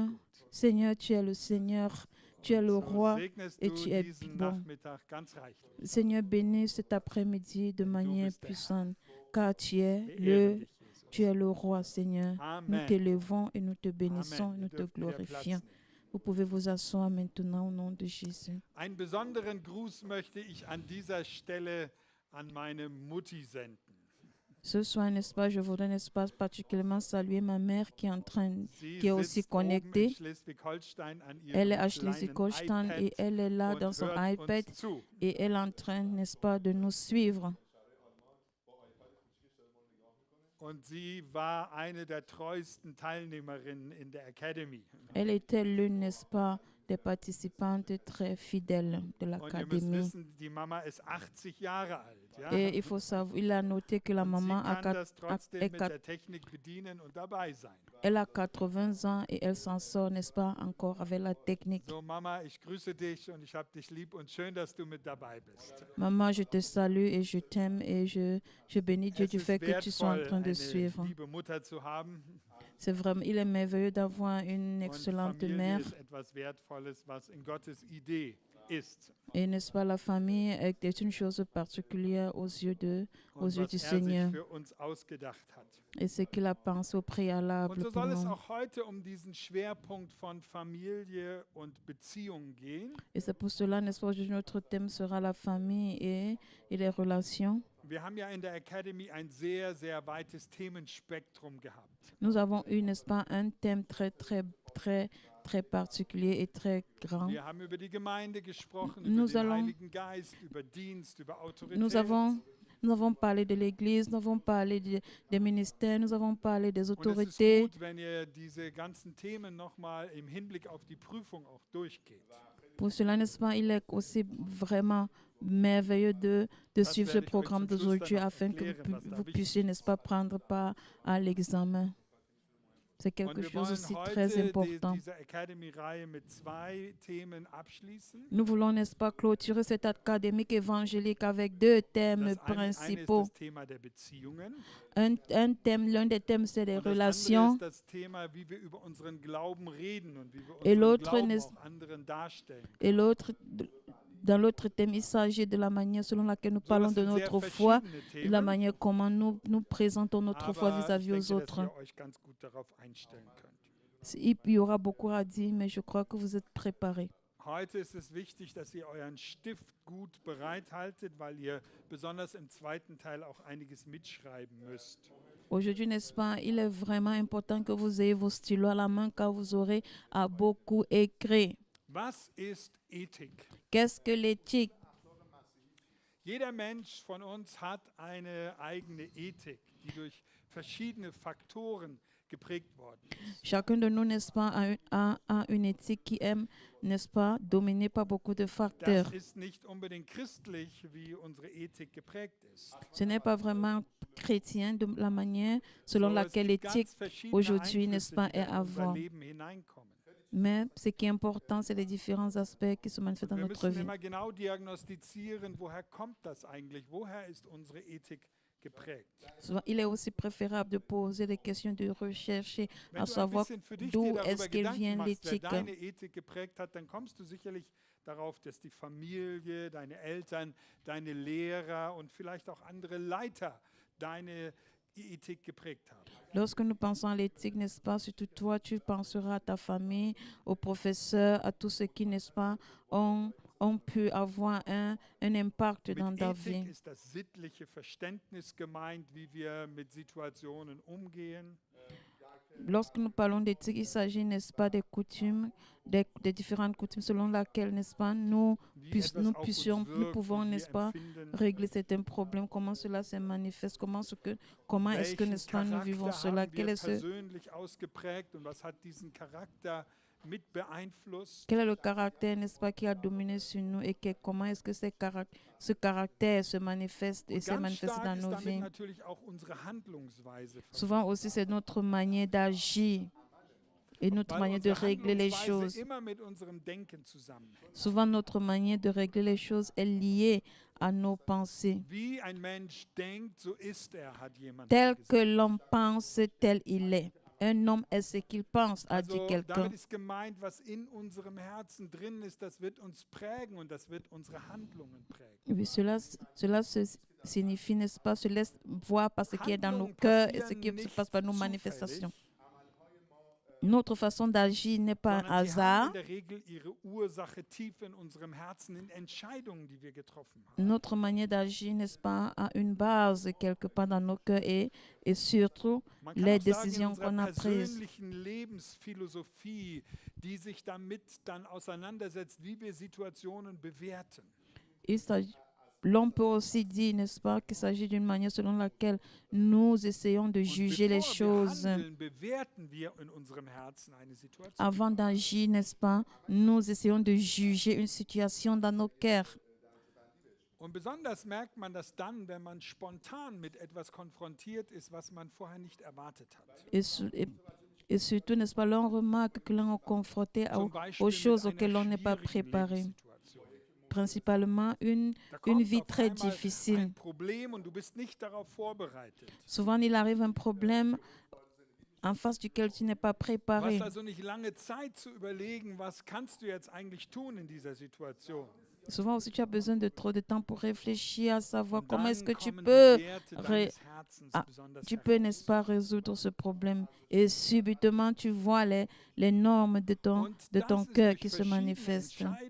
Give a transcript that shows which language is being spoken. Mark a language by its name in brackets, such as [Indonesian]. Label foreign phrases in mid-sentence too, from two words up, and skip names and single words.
[French] Seigneur, tu es le Seigneur, tu es le roi et tu es bon. Seigneur, bénis cet après-midi de manière puissante, car tu es le roi, Seigneur. Nous t'élevons et nous te bénissons et nous te glorifions. Vous pouvez vous asseoir maintenant au nom de Jésus. [German] Einen besonderen Gruß möchte ich an dieser Stelle an meine Mutti senden. [French] Ce soir, n'est-ce pas, je voudrais, n'est-ce pas, particulièrement saluer ma mère qui est aussi connectée. Elle est à Schleswig-Holstein et elle est là dans son iPad et elle est en train, n'est-ce pas, de nous suivre. [German] Und sie war eine der treuesten Teilnehmerinnen in der Academy. [French] Elle était l'une, n'est-ce pas, des participantes très fidèles de l'académie. [German] Und ihr müsst wissen, die Mama ist 80 Jahre alt. Ja? [French] Et il faut savoir, il a noté que la maman elle a 80 ans et elle s'en sort, n'est-ce pas, encore avec la technique. [German] So, Mama, ich grüße dich und ich habe dich lieb und schön, dass du mit dabei bist. [French] Maman, je te salue et je t'aime et je bénis Dieu du fait que tu sois en train de suivre. C'est vraiment, il est merveilleux d'avoir une excellente mère. Et n'est-ce pas, la famille est une chose particulière aux yeux du Seigneur. Et ce qu'il a pensé au préalable pour nous. Et c'est pour cela, n'est-ce pas, que notre thème sera la famille et les relations. [German] Wir haben ja in der Academy ein sehr, sehr weites Themenspektrum gehabt. [French] Nous avons eu, n'est-ce pas, un thème très très, très particulier et très grand. [German] Wir haben über die Gemeinde gesprochen, [French] Nous [German] über den [French] allons- [German] Heiligen Geist, über Dienst, über Autorität. [French] Nous avons parlé de l'Église, nous avons parlé des ministères, nous avons parlé des [German] Und es ist [French] autorités. [German] gut, wenn ihr diese ganzen Themen nochmal im Hinblick auf die Prüfung auch durchgeht. [French] Pour cela, n'est-ce pas, il est aussi vraiment merveilleux de suivre ce [German] werde ich euch [French] programme [German] zum Schluss [French] d'aujourd'hui [German] dann noch [French] afin que [German] erklären, was da [French] vous [German] wichtig [French] puissiez, n'est-ce pas, prendre part à l'examen. C'est [German] Und [French] quelque [German] wir [French] chose [German] wollen [French] aussi très [German] heute [French] important. [German] diese Academy-Reihe mit 2 Themen abschließen. [French] Nous voulons, n'est-ce pas, clôturer cette académique évangélique avec 2 thèmes [German] Das eine ist [French] principaux. [German] das Thema der Beziehungen. [French] Un thème, l'un des thèmes, c'est les [German] Und das andere [French] relations. [German] ist das Thema, wie wir über unseren Glauben reden und wie wir [French] Et [German] unseren [French] l'autre [German] Glauben [French] n'est- [German] auch anderen darstellen. [French] Et dans l'autre thème, il s'agit de la manière selon laquelle nous [German] So, [French] parlons [German] das [French] de [German] sind sehr [French] notre foi, [German] verschiedene [French] de la [German] Themen, [French] manière comment nous présentons notre foi [German] aber ich [French] vis-à-vis aux [German] denke, dass [French] autres. [German] ihr euch ganz gut darauf einstellen könnt. [French] Il y aura beaucoup à dire, mais je crois que vous êtes préparés. [German] Heute ist es wichtig, dass ihr euren Stift gut bereithaltet, weil ihr besonders im zweiten Teil auch einiges mitschreiben müsst. [French] Aujourd'hui, n'est-ce pas, il est vraiment important que vous ayez vos stylos à la main car vous aurez à beaucoup écrire. [German] Was ist Ethik? [French] Qu'est-ce que l'éthique? [German] Jeder Mensch von uns hat eine eigene Ethik, die durch verschiedene Faktoren geprägt worden ist. [French] Chacun de nous, n'est-ce pas, a une éthique qui aime, n'est-ce pas, dominée par beaucoup de facteurs. [German] Das ist nicht unbedingt christlich, wie unsere Ethik geprägt ist. [French] Ce n'est pas vraiment chrétien de la manière selon [German] So, es [French] laquelle [German] gibt [French] l'éthique [German] ganz verschiedene [French] aujourd'hui, n'est-ce [German] Einflüsse, [French] pas, [German] die [French] est [German] da in [French] à [German] unser [French] voir. [German] Leben hineinkommen. [French] Mais ce qui est important, c'est les différents aspects qui se manifestent dans [German] Wir [French] notre [German] müssen [French] vie. [German] immer genau diagnostizieren, woher kommt das eigentlich? Woher ist unsere Ethik geprägt? [French] Souvent, il est aussi préférable de poser des questions, de rechercher, [German] Wenn [French] à [German] du ein [French] savoir [German] bisschen für dich [French] d'où [German] dir darüber [French] est-ce qu'elle [German] Gedanken [French] vient [German] machst, wer [French] l'éthique. [German] deine Ethik geprägt hat, dann kommst du sicherlich darauf, dass die Familie, deine Eltern, deine Lehrer und vielleicht auch andere Leiter deine Ethik geprägt haben. [French] Lorsque nous pensons à l'éthique, n'est-ce pas, surtout toi, tu penseras à ta famille, aux professeurs, à tous ceux qui, n'est-ce pas, ont pu avoir un impact dans [German] Mit [French] ta [German] Ethik [French] vie. [German] ist das sittliche Verständnis gemeint, wie wir mit Situationen umgehen. [French] Lorsque nous parlons d'éthique, il s'agit, n'est-ce pas, des coutumes, des différentes coutumes selon lesquelles, n'est-ce pas, nous [German] Wie etwas auf uns [French] nous [German] wirkt, [French] pouvons, [German] wie wir [French] n'est-ce pas, [German] empfinden. [French] régler certains problèmes, comment cela se manifeste, comment est-ce que, [German] Welchen [French] n'est-ce pas, nous vivons [German] Charakter [French] cela, [German] haben [French] quel [German] wir [French] est, [German] persönlich ausgeprägt und was hat diesen Charakter mit beeinflusst? [French] quel est le caractère, n'est-ce pas, qui a dominé sur nous et comment est-ce que ce caractère se manifeste et [German] Und [French] s'est [German] ganz [French] manifesté [German] stark [French] dans [German] ist [French] nos [German] damit [French] vies. [German] natürlich auch unsere Handlungsweise. [French] Souvent aussi, c'est notre manière d'agir et notre [German] Weil [French] manière de [German] unsere [French] régler les [German] Handlungsweise [French] choses. [German] immer mit unserem Denken zusammenhängt. [French] Souvent, notre manière de régler les choses est liée à nos pensées. [German] Wie ein Mensch denkt, so ist er, hat jemand [French] Tel [German] mal [French] que [German] gesagt. [French] l'homme pense, tel il est. Un homme est ce qu'il pense, a dit [German] Also [French] quelqu'un. [German] damit ist gemeint, was in unserem Herzen drin ist, das wird uns prägen und das wird unsere Handlungen prägen. [French] Oui, cela signifie, n'est-ce pas, se laisse voir par ce qui est dans nos cœurs et ce qui se passe par nos manifestations. Notre façon d'agir n'est pas un [German] Sondern sie haben [French] hasard. [German] in der Regel ihre Ursache tief in unserem Herzen, in Entscheidungen, die wir getroffen haben. [French] Notre manière d'agir, n'est-ce pas, a une base quelque part dans nos cœurs et surtout [German] Man kann [French] les [German] auch sagen, in [French] décisions [German] unserer [French] qu'on a prises. [German] persönlichen Lebensphilosophie, die sich damit dann auseinandersetzt, wie wir Situationen bewerten. [French] L'on peut aussi dire, n'est-ce pas, qu'il s'agit d'une manière selon laquelle nous essayons de [German] Und [French] juger les [German] bevor wir [French] choses. [German] handeln, bewerten wir in unserem Herzen eine Situation. [French] Avant d'agir, n'est-ce pas, nous essayons de juger une situation dans nos cœurs. [German] Und besonders merkt man das dann, wenn man spontan mit etwas konfrontiert ist, was man vorher nicht erwartet hat. [French] Et surtout, n'est-ce pas, l'on remarque que l'on est confronté [German] Zum [French] aux [German] Beispiel [French] choses [German] mit [French] auxquelles [German] einer [French] on n'est pas [German] schwierigen [French] préparé. [German] Lebenssituation. [French] Principalement une [German] Da kommt [French] vie [German] auf [French] très [German] einmal [French] difficile. [German] ein Problem und du bist nicht darauf vorbereitet. [French] Souvent, il arrive un problème en face duquel tu n'es pas [German] Du [French] préparé. [German] hast also nicht lange Zeit zu überlegen, was kannst du jetzt eigentlich tun in dieser Situation. [French] Souvent aussi, tu as besoin de trop de temps pour réfléchir, à savoir comment est-ce que tu peux, n'est-ce pas, résoudre ce problème. Et subitement, tu vois les normes de ton cœur qui se manifestent.